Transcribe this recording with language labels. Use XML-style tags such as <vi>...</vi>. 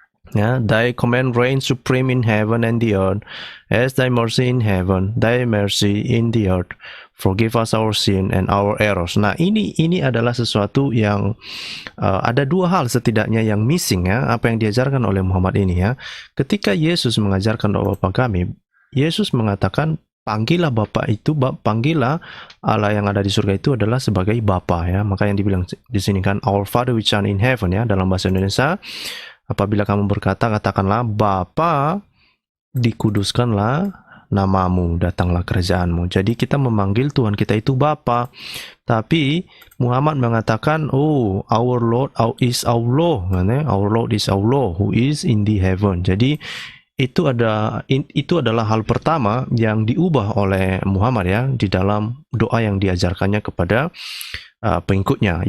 <en>Ya, thy command reign supreme in heaven and the earth, as thy mercy in heaven, thy mercy in the earth. Forgive us our sin and our errors.</en> <id>Nah, ini adalah sesuatu yang ada dua hal setidaknya yang missing ya, apa yang diajarkan oleh Muhammad ini ya. Ketika Yesus mengajarkan doa Bapa kami, Yesus mengatakan, panggillah Bapa itu, panggillah Allah yang ada di surga itu adalah sebagai Bapa ya. Maka yang dibilang di sini kan, our Father which art in heaven ya, dalam bahasa Indonesia, apabila kamu berkata, katakanlah, Bapa, dikuduskanlah namamu, datanglah kerajaanmu. Jadi kita memanggil Tuhan kita itu Bapa.</id> <en>Tapi Muhammad mengatakan, oh, our Lord is Allah, our Lord is Allah who is in the heaven.</en> <id>Jadi itu adalah hal pertama yang diubah oleh Muhammad ya, di dalam doa yang diajarkannya kepada pengikutnya.</id>